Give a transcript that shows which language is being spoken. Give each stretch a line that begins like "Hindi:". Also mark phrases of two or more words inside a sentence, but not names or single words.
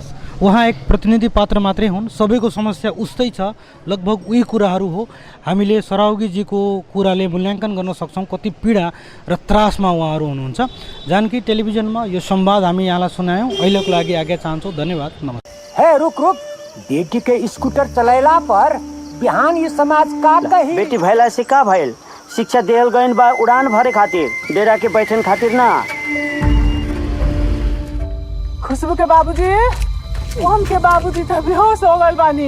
Nepali: उहाँ एक प्रतिनिधि पात्र मात्रै हुन्, सबैको समस्या उस्तै छ, लगभग उही कुराहरू हो। हामीले सराउगीजीको कुराले मूल्याङ्कन गर्न सक्छौँ कति पीडा र त्रासमा उहाँहरू हुनुहुन्छ। जानकी टेलिभिजनमा यो संवाद हामी यहाँलाई सुनायौँ। अहिलेको लागि आज्ञा चाहन्छौँ। धन्यवाद, नमस्ते।
Bhojpuri: हे रुक रुक, बेटी के स्कूटर चलाइला पर बिहान ये समाज का कही? बेटी भैला से का भइल? शिक्षा देहल गइन बा उड़ान भरे खातिर, डेरा के बैठन खातिर ना। खुशबू के बाबूजी, हम के बाबूजी त बेहोश हो गइल बानी।